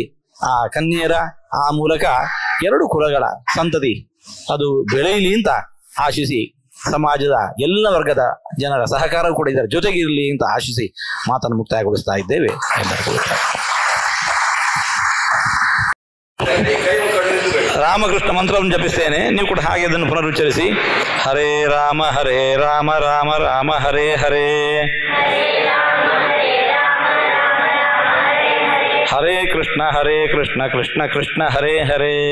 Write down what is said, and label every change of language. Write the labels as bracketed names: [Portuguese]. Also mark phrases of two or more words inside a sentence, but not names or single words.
[Kannada] ಆ ಕನ್ಯೆಯರ ಆ ಮೂಲಕ 2 ಕುಲಗಳ ಸಂತತಿ ಅದು ಬೆಳೆಯಲಿ ಅಂತ ಆಶಿಸಿ, ಸಮಾಜದ ಎಲ್ಲ ವರ್ಗದ ಜನರ ಸಹಕಾರ ಕೂಡ ಇದರ ಜೊತೆಗೆ ಇರಲಿ ಅಂತ ಆಶಿಸಿ ಮಾತನ್ನು ಮುಕ್ತಾಯಗೊಳಿಸ್ತಾ ಇದ್ದೇವೆ. ರಾಮಕೃಷ್ಣ ಮಂತ್ರವನ್ನು ಜಪಿಸ್ತೇನೆ, ನೀವು ಕೂಡ ಹಾಗೆ ಅದನ್ನು ಪುನರುಚ್ಚರಿಸಿ. [Sanskrit] ಹರೇ ರಾಮ ರಾಮ ರಾಮ ಹರೇ ಹರೇ, ಹರೇ ಕೃಷ್ಣ ಕೃಷ್ಣ ಕೃಷ್ಣ ಹರೇ ಹರೇ.